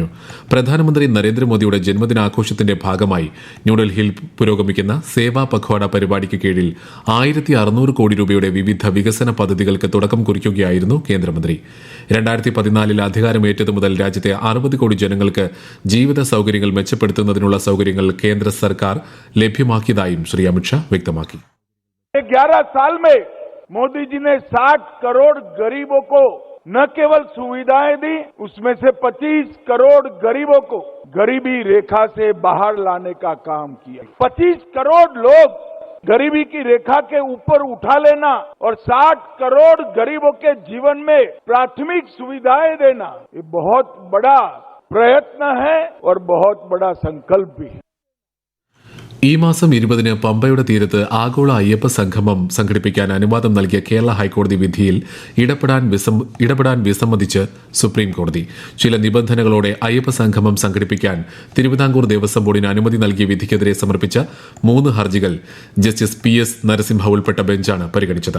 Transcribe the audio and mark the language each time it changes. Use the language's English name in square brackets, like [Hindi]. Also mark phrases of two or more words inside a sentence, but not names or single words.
[Malayalam] പ്രധാനമന്ത്രി നരേന്ദ്രമോദിയുടെ ജന്മദിനാഘോഷത്തിന്റെ ഭാഗമായി ന്യൂഡൽഹിയിൽ പുരോഗമിക്കുന്ന സേവാ പഖ്വാഡ പരിപാടിക്ക് കീഴിൽ 1600 കോടി രൂപയുടെ വിവിധ വികസന പദ്ധതികൾക്ക് തുടക്കം കുറിക്കുകയായിരുന്നു കേന്ദ്രമന്ത്രി. 2014 അധികാരമേറ്റതു മുതൽ രാജ്യത്തെ 60 കോടി ജനങ്ങൾക്ക് ജീവിത സൌകര്യങ്ങൾ മെച്ചപ്പെടുത്തുന്നതിനുള്ള സൌകര്യങ്ങൾ [Hindi] केंद्र सरकार [Malayalam] ലഭ്യമാക്കിയതായും ശ്രീ അമിത്ഷാ വ്യക്തമാക്കി. [Hindi] 11 साल में मोदी जी ने 60 करोड़ गरीबों को न केवल सुविधाएं दी, उसमें से 25 करोड़ गरीबों को गरीबी रेखा से बाहर लाने का काम किया. 25 करोड़ लोग गरीबी की रेखा के ऊपर उठा लेना और 60 करोड़ गरीबों के जीवन में प्राथमिक सुविधाएं देना, ये बहुत बड़ा प्रयत्न है और बहुत बड़ा संकल्प भी है. [Malayalam] ഈ മാസം 20 പമ്പയുടെ തീരത്ത് ആഗോള അയ്യപ്പ സംഗമം സംഘടിപ്പിക്കാൻ അനുവാദം നൽകിയ കേരള ഹൈക്കോടതി വിധിയിൽ ഇടപെടാൻ വിസമ്മതിച്ച് സുപ്രീം കോടതി. ചില നിബന്ധനകളോടെ അയ്യപ്പ സംഗമം സംഘടിപ്പിക്കാൻ തിരുവിതാംകൂർ ദേവസ്വം ബോർഡിന് അനുമതി നൽകിയ വിധിക്കെതിരെ സമർപ്പിച്ച 3 ഹർജികൾ ജസ്റ്റിസ് PS നരസിംഹ ഉൾപ്പെട്ട ബെഞ്ചാണ് പരിഗണിച്ചത്.